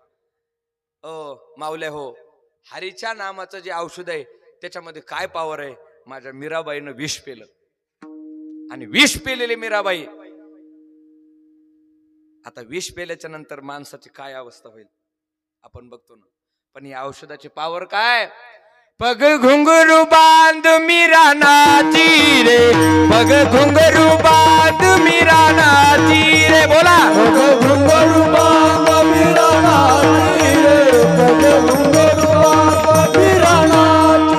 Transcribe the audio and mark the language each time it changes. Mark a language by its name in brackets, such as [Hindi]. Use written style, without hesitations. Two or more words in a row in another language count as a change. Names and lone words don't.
[Marathi] मावल्या हो, हरीच्या नामाचं जे औषध आहे त्याच्यामध्ये काय पॉवर आहे? माझ्या मीराबाईनं विष पेलं, आणि विष पेलेले मीराबाई, आता विष पेल्याच्या नंतर माणसाची काय अवस्था होईल आपण बघतो ना. पण या औषधाची पॉवर काय? [Hindi] पग घुंगरू बांध मीरा नाची रे, पग घुंगरू बांध मीरा नाची रे. [Marathi] बोला, [Hindi] पग घुंगरू बांध मीरा नाची रे, पग घुंगरू बांध मीरा नाची